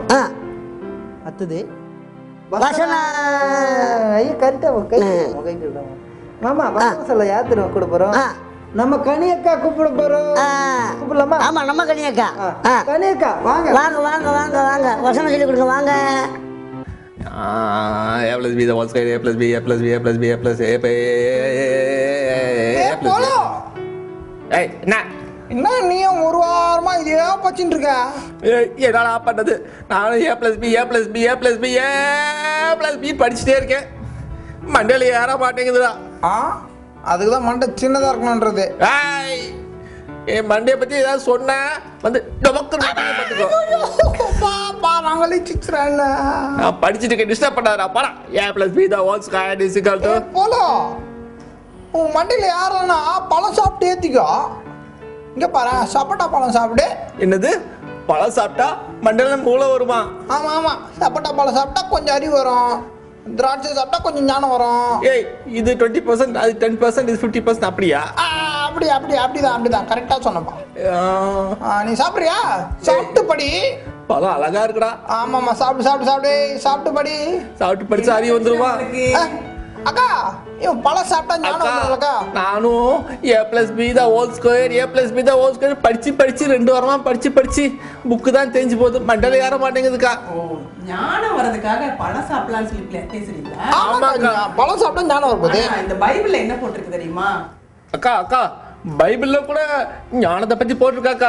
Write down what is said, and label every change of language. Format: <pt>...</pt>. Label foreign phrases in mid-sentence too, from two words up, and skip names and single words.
<ta>அடுத்தது கரெக்டா மாமா வசனம் சொல்ல யார் தெரியுமா கூட போறோம்? நம்ம கனியக்கா கூப்பிட போறோம். கூப்பிடலாமா? ஆமா நம்ம கனியக்கா. கனியக்கா வாங்க வாங்க வாங்க வாங்க வாங்க, வசனம் சொல்லி கொடுங்க வாங்க.</ta> <en>A plus B the whole square, A plus B, A plus B, A plus B, A plus A plus B.</en> <ta>ஏய் என்ன நீயும் ஒரு வாரமா இதே பச்சின்னு இருக்க? என்னடா பண்ணது, நானும்</ta> <en>A plus B, A plus B, A plus B, A plus B</en> <ta>படிச்சுட்டே இருக்கேன், மண்டையில ஏற மாட்டேங்குதுடா. அதுக்கு தான் மண்டை சின்னதா இருக்கணும்ன்றது. என் மண்டையை பத்தி ஏதாவது சொன்ன வந்து படிச்சுட்டு டிஸ்டர்ப் பண்ணாதா பாடா.</ta> <en>A plus B the whole square is equal to</en> <ta>போலோ. உன் மண்டையில யாரா பழம் சாப்பிட்டு ஏத்திக்கோ. இங்க பாரு, சப்போட்டா பழம் சாப்பிடு. என்னது, பழம் சாப்பிட்டா மண்டையில மூளை வருமா? ஆமா ஆமா, சப்போட்டா பழம் சாப்பிட்டா கொஞ்சம் அறிவு வரும், திராட்சை சாப்பிட்டா கொஞ்சம் ஞானம் வரும். ஏய் இது 20%, அது 10%, இது 50%, அப்படியா? அப்படிதான் கரெக்டா சொன்னப்பா. நீ சாப்பிடுறியா? சாப்பிட்டு படி. பழம் அழகா இருக்குடா. ஆமாமா, சாப்பிட்டு படி. சாப்பிட்டு படிச்சா அறிவு வந்துருவா? அக்கா இவன் பழம் சாப்பிட்டா ஞானம் வந்துருக்கா? நானும்</ta> <en>A plus B the whole square,</en> <ta>A plus B the whole square படிச்சு 2 வாரமா படிச்சு புக்கு தான் தெரிஞ்சு போகுது, மண்டல ஏற மாட்டேங்குதுக்கா. ஞானம் வரதுக்காக பழம் சாப்பிடலாம்னு சொல்லி பேசுறீங்களா? ஆமாக்கா, பழம் சாப்பிட்டா ஞானம் வருது. இந்த பைபிள்ல என்ன போட்டிருக்கு தெரியுமா? அக்கா பைபிள்ல கூட ஞானத்தை பத்தி போட்டிருக்காக்கா.</ta>